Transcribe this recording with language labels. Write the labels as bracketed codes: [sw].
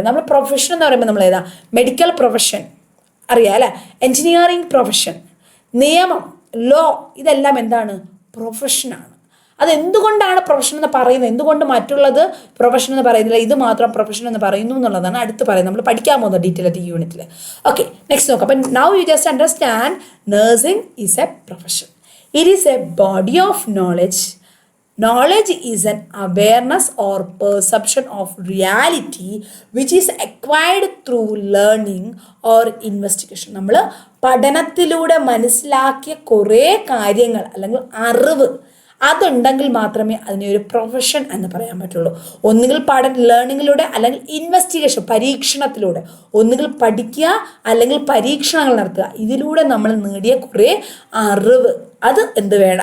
[ml] നമ്മൾ പ്രൊഫഷൻ എന്ന് പറയുമ്പോൾ നമ്മൾ ഏതാ? മെഡിക്കൽ പ്രൊഫഷൻ അറിയാം അല്ലേ, എൻജിനീയറിംഗ് പ്രൊഫഷൻ, നിയമം, ലോ, ഇതെല്ലാം എന്താണ്? പ്രൊഫഷനാണ്. അതെന്തുകൊണ്ടാണ് പ്രൊഫഷൻ എന്ന് പറയുന്നത്, എന്തുകൊണ്ട് മറ്റുള്ളത് പ്രൊഫഷൻ എന്ന് പറയുന്നില്ല, ഇത് മാത്രം പ്രൊഫഷൻ എന്ന് പറയുന്നു എന്നുള്ളതാണ് അടുത്ത് പറയുന്നത്. നമ്മൾ പഠിക്കാൻ പോകുന്നത് ഡീറ്റെയിൽ ആയിട്ട് ഈ യൂണിറ്റിൽ. ഓക്കെ, നെക്സ്റ്റ് നോക്കാം. അപ്പം [en] Now you just understand nursing is a profession. It is a body of knowledge. Knowledge is an awareness or perception of reality which is acquired through learning or investigation. [ml] നമ്മൾ പഠനത്തിലൂടെ മനസ്സിലാക്കിയ കുറേ കാര്യങ്ങൾ അല്ലെങ്കിൽ അറിവ് അതുണ്ടെങ്കിൽ മാത്രമേ അതിനെ ഒരു പ്രൊഫഷൻ എന്ന് പറയാൻ പറ്റുള്ളൂ. ഒന്നുകിൽ ലേണിങ്ങിലൂടെ അല്ലെങ്കിൽ ഇൻവെസ്റ്റിഗേഷൻ, പരീക്ഷണത്തിലൂടെ. ഒന്നുകിൽ പഠിക്കുക അല്ലെങ്കിൽ പരീക്ഷണങ്ങൾ നടത്തുക. ഇതിലൂടെ നമ്മൾ നേടിയ കുറേ അറിവ് അത് എന്ത് വേണം?